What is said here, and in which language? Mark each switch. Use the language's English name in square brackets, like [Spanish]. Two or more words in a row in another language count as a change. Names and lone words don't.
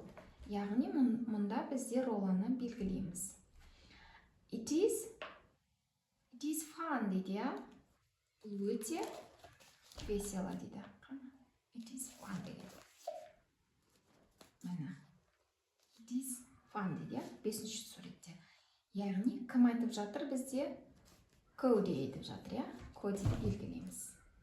[Kazakh] Яғни мұнда бізде роланы белгілейміз. [English] It is fun дейді, е? [Kazakh] Өте весело дейді. [English] It is fun [Kazakh] дейді. Мына. [English] It is fun [Kazakh] дейді, 5-ші суретте. Яғни кім айтып жатыр бізде? Коди айтып жатыр, я? Коди белгілейміз.